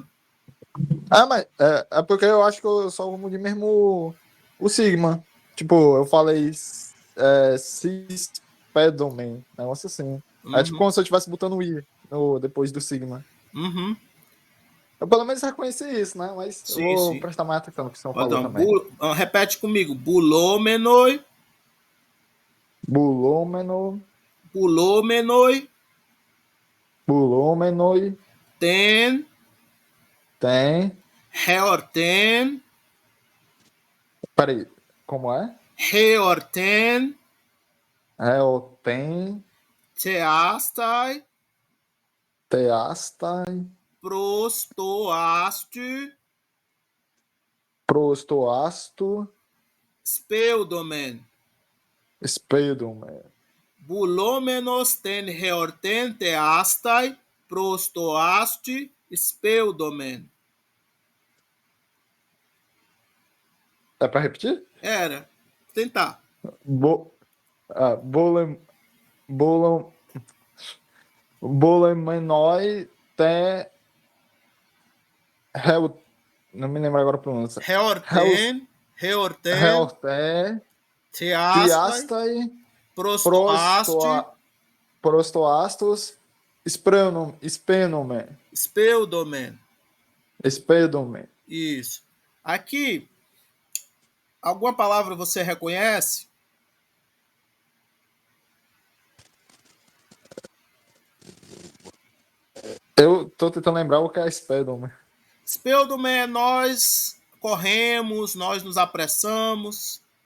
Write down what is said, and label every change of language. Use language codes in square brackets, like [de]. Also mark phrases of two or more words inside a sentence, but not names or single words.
[pt] Ah, mas é porque eu acho que eu só vou medir mesmo o sigma. Tipo, eu falei cispedomen, negócio assim. É tipo Uhum, como se eu estivesse botando o i depois do sigma. uhum. Eu pelo menos reconheci isso, né? Mas eu Sim, vou sim. prestar mais atenção no que o senhor falou Então, também. repete comigo. [el] Bulomenoi, Bulômeno, bulomenoi, bulômenoi, ten, tem. heorten, [pt] Peraí, como é? [el] heorten, Tem, teastai, teastai, prostoastu, prostoasto, speudomen. spedum. Βουλόμενος τὴν ἑορτὴν θεᾶσθαι, πρὸς τὸ ἄστυ, σπεύδομεν. [pt] É pra repetir? Era. Tentar. [el] Βο, βολεμ, βολεμ, βολόμενοι τε Ελ, [pt] não me lembro agora a pronúncia. [el] Heorten, heorten, Helte, teastai, tiastai, prostoasti, προστοαστος, σπενομε, speudomen. spedome. [pt] Isso. Aqui, alguma palavra você reconhece? Eu tô tentando lembrar o que é spedome. Speudomen é nós corremos, nós nos apressamos.